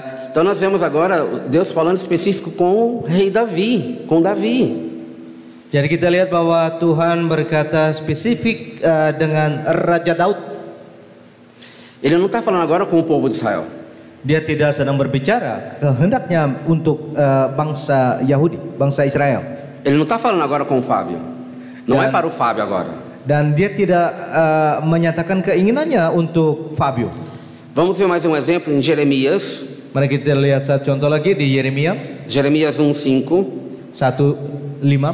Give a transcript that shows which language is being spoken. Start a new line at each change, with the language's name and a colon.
Portuguese: Então nós vemos agora Deus falando específico com o rei Davi, com Davi.
Indonesian: Jadi kita lihat bahwa Tuhan berkata spesifik dengan Raja Daud.
Portuguese: Ele não está falando agora com o povo de Israel.
Indonesian: Dia tidak sedang berbicara kehendaknya untuk bangsa Yahudi, bangsa Israel.
Portuguese: Ele não está falando agora com o Fábio. Não é para o Fábio agora.
Indonesian: dan dia tidak menyatakan keinginannya untuk Fabio.
Portuguese: Vamos ver mais um exemplo em Jeremias.
Indonesian: Mari kita lihat satu contoh lagi di Yeremia.
Portuguese: Jeremias 1:5. 1:5.